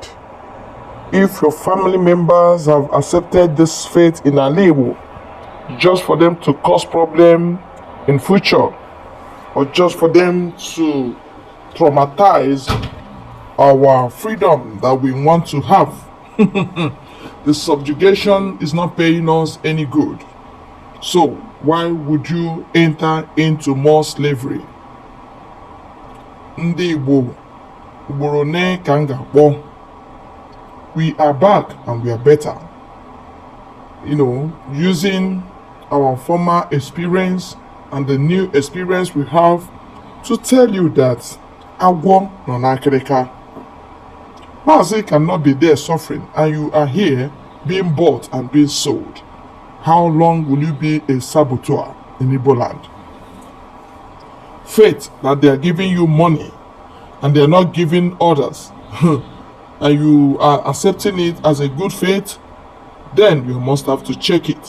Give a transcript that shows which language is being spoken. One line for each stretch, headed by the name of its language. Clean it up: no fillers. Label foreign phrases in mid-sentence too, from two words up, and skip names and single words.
English: If your family members have accepted this faith in Igbo, just for them to cause problem in future, or just for them to traumatize our freedom that we want to have, the subjugation is not paying us any good. So why would you enter into more slavery?
Igbo: Ndị Igbo, ugboro one ka m ga-akpọ.
English: We are back and we are better. Using our former experience and the new experience we have to tell you that
Igbo: agwọ nọ n'akịrịka.
English: Mazi cannot be there suffering and you are here being bought and being sold. How long will you be a saboteur in Igbo land? Faith that they are giving you money and they are not giving others and you are accepting it as a good faith, then you must have to check it.